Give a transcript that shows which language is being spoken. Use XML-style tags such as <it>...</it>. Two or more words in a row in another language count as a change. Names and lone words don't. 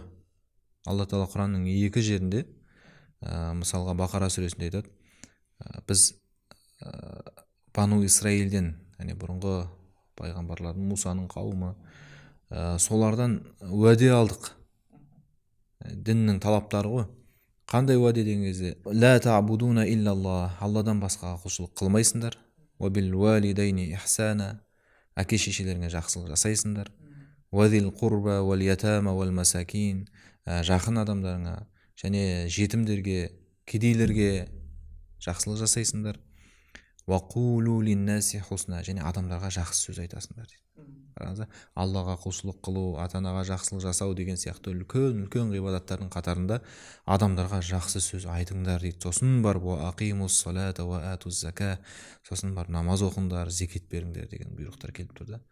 <kk>Алла Тағала Құранның екі жерінде, мысалға Бақара сүресінде айтады, біз Бану Исраилден, яғни бұрынғы пайғамбарлардың, Мусаның қауымы, солардан уәде алдық. Діннің талаптары ғой. Қандай уәде деген кезде,</kk> <ar>لا تعبدون إلا الله,</ar> <kk>Алладан басқаға құлшылық қылмайсыңдар.</kk> <ar>وبالوالدين إحسانا,</ar> <kk>әке шешелеріңе жақсылық жасайсыңдар.</kk> <ar>وذي القربى واليتامى والمساكين,</ar> <kk>жақын адамдарыңа және жетімдерге, кедейлерге жақсылық жасайсыңдар.</kk> <ar>وقولوا للناس حسنا,</ar> <kk>және адамдарға жақсы сөз айтасыңдар дейді. Аллаға құлшылық қылу, ата-анаға жақсылық жасау деген сияқты үлкен ғибадаттардың қатарында адамдарға жақсы сөз айтыңдар дейді. Сосын бар</kk> <ar>أقيموا الصلاة وآتوا الزكاة,</ar> <kk>сосын бар намаз оқыңдар, зекет беріңдер деген бұйрықтар келіп тұр да.</kk>